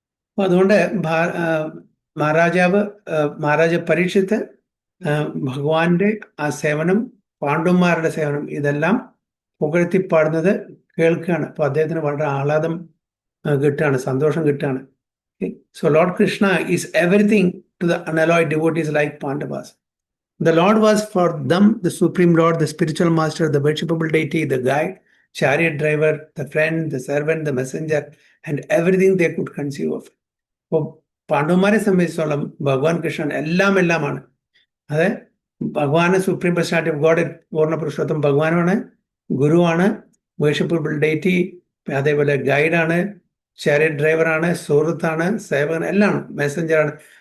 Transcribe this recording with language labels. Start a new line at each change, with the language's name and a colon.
Malayalam: അപ്പൊ അതുകൊണ്ട് മഹാരാജ പരീക്ഷിത്ത് ഭഗവാന്റെ ആ സേവനം, പാണ്ഡവന്മാരുടെ സേവനം, ഇതെല്ലാം പുകഴ്ത്തിപ്പാടുന്നത് കേൾക്കുകയാണ്. അപ്പൊ അദ്ദേഹത്തിന് വളരെ ആഹ്ലാദം കിട്ടുകയാണ്, സന്തോഷം കിട്ടുകയാണ്.
English: So Lord Krishna is everything to the unalloyed devotees like Pandavas. The Lord was for them the supreme Lord, the spiritual master, the worshipable deity, the guide, chariot driver, the friend, the servant, the messenger, and everything they could conceive of.
Malayalam: അപ്പോൾ പാണ്ഡവന്മാരെ സംബന്ധിച്ചോളം ഭഗവാൻ കൃഷ്ണൻ എല്ലാമാണ്. അത് ഭഗവാന്
English: supreme personality of God,
Malayalam: പൂർണ്ണ പുരുഷോത്തം ഭഗവാനാണ്, ഗുരുവാണ്,
English: worshippable deity,
Malayalam: അതേപോലെ ഗൈഡാണ്, ചാരിയറ്റ് ഡ്രൈവറാണ്, സുഹൃത്താണ്, സേവകൻ, എല്ലാം മെസ്സഞ്ചറാണ്.